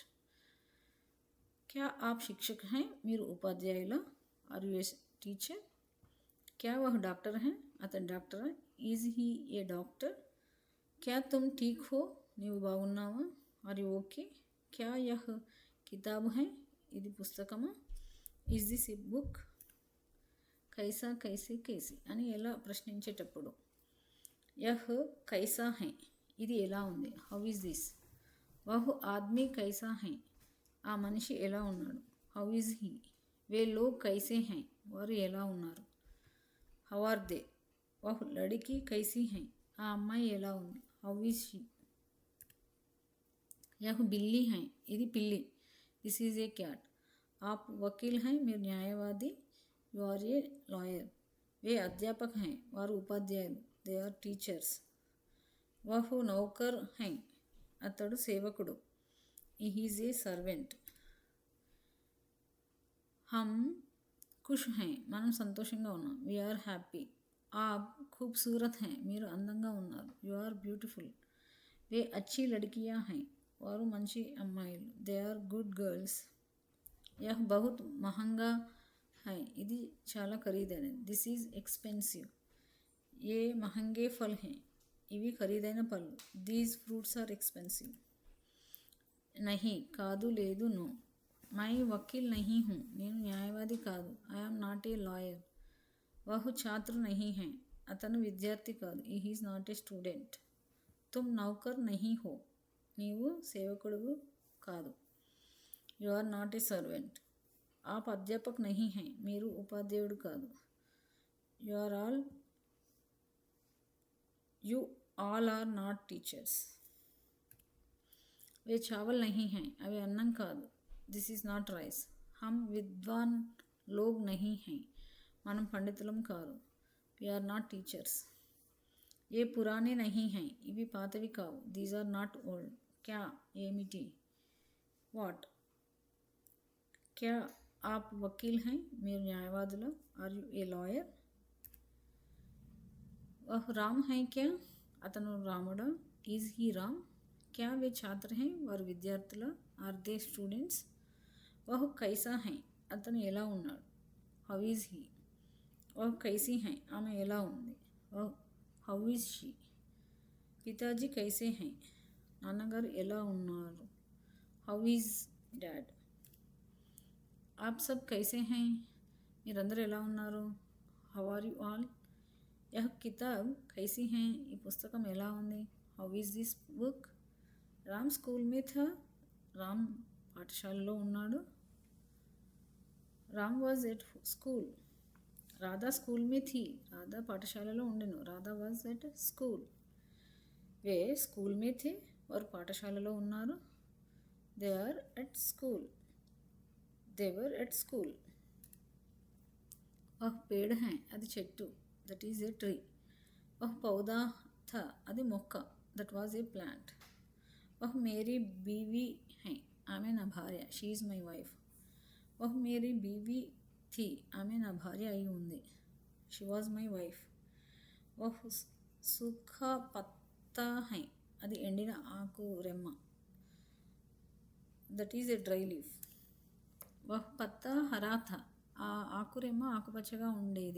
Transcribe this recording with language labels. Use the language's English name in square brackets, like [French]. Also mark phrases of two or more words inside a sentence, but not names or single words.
[Hindi] क्या आप शिक्षक है, [Telugu] మీరు ఉపాధ్యాయుల. [English] are you a teacher. [Hindi] क्या वह डॉक्टर है, [Telugu] అతను డాక్టర్. [English] is he a doctor. [Hindi] क्या तुम ठीक हो, [Telugu] నీవు బాగున్నావా. [English] are you okay. [Hindi] क्या यह किताब है, [Telugu] ఇది పుస్తకమా. [English] is this a book. [Hindi] कैसा, कैसे, [Telugu] కేసి అని ఎలా ప్రశ్నించేటప్పుడు [Hindi] यह कैसा है, [Telugu] ఇది ఎలా ఉంది. [English] how is this. [Hindi] वह आदमी कैसा है, [Telugu] ఆ మనిషి ఎలా ఉన్నాడు. [English] how is he. [Hindi] वे लोग कैसे है, [Telugu] వారు ఎలా ఉన్నారు. [English] how are they. [Hindi] वह लड़की कैसी है, [Telugu] ఆ అమ్మాయి ఎలా ఉంది. [English] how is she. [Hindi] यह बिल्ली है, [Telugu] ఇది పిల్లి. [English] this is a cat. [Hindi] आप वकील है, [Telugu] మీరు న్యాయవాది. [English] you are a lawyer. [Hindi] वे अध्यापक है, [Telugu] వారు ఉపాధ్యాయులు. [English] they are teachers. [Hindi] वह नौकर है, [Telugu] అతడు సేవకుడు. [English] he's a servant. [Hindi] हम खुश है, [Telugu] మనం సంతోషంగా ఉన్నాం. [English] we are happy. [Hindi] आप खूबसूरत है, [Telugu] మీరు అందంగా ఉన్నారు. [English] you are beautiful. [Hindi] वे अच्छी लड़कियाँ है, [Telugu] వారు మంచి అమ్మాయిలు. [English] they are good girls. [Hindi] यह बहुत महंगा है, [Telugu] ఇది చాలా ఖరీదైనది. [English] this is expensive. [Hindi] ये महंगे फल है, [Telugu] ఇవి ఖరీదైన పళ్ళు. [English] these fruits are expensive. నహీ, కాదు, లేదు, నో. [Hindi] मैं वकील नहीं हूँ, [Telugu] నేను న్యాయవాది కాదు. [English] I'm not a lawyer. [Hindi] वह छात्र नहीं है, [Telugu] అతను విద్యార్థి కాదు. [English] he is not a student. [Hindi] तुम नौकर नहीं हो, [Telugu] నీవు సేవకుడు కాదు. [English] you are not a servant. [Hindi] आप अध्यापक नहीं है, [Telugu] మీరు ఉపాధ్యాయుడు కాదు. [English] you all are not teachers. [Hindi] वे चावल नहीं है, [Telugu] అవి అన్నం కాదు. [English] this is not rice. [Hindi] हम विद्वान लोग नहीं है, [Telugu] మనం పండితులం కాదు. [English] we are not teachers. [Hindi] ये पुराने नहीं है, [Telugu] ఇవి పాతవి కావు. [English] these are not old. क्या, ఏమిటి. what. [Hindi] क्या आप वकील है, [Telugu] మీరు న్యాయవాదుల. [English] are you a lawyer. [Hindi] वह राम है क्या, [Telugu] అతను రాముడా. [English] is he Ram. [Hindi] क्या वे छात्र है, [Telugu] వారు విద్యార్థుల. [English] are they students. [Hindi] वह कैसा है, [Telugu] అతను ఎలా ఉన్నాడు. [English] how is he. [Hindi] वह कैसी है [Telugu] ఆమె ఎలా ఉంది. [English] वह how is she. [Hindi] पिताजी कैसे है [Telugu] నాన్నగారు ఎలా ఉన్నారు. [English] how is dad. [Hindi] आप सब कैसे है [Telugu] మీరందరూ ఎలా ఉన్నారు. [English] how are you all. [Hindi] यह किताब कैसी है [Telugu] ఈ పుస్తకం ఎలా ఉంది. [English] how is this book. [Hindi] राम स्कूल में था [Telugu] రామ్ పాఠశాలలో ఉన్నాడు. [English] Ram was at school. [Hindi] राधा स्कूल में थी [Telugu] రాధా పాఠశాలలో ఉండెను. [English] Radha was at school. [Hindi] वे स्कूल में थे [Telugu] వారు పాఠశాలలో ఉన్నారు. [English] they are at school. they were at school. [Hindi] वह पेड़ है [Telugu] అది చెట్టు. [English] that is a tree. [Hindi] वह पौधा था [Telugu] అది మొక్క. [English] that was a plant. [Hindi] वह मेरी बीवी है [Telugu] ఆమె నా భార్య. [English] she is my wife. [Hindi] वह मेरी बीवी थी [Telugu] ఆమె నా భార్య అయి ఉంది. [English] she was my wife. [Hindi] वह सूखा पत्ता है [Telugu] అది ఎండిన ఆకు రెమ్మ. [English] that is a dry leaf. [Hindi] वह पत्ता हरा था [Telugu] ఆ ఆకురెమ్మ ఆకుపచ్చగా ఉండేది.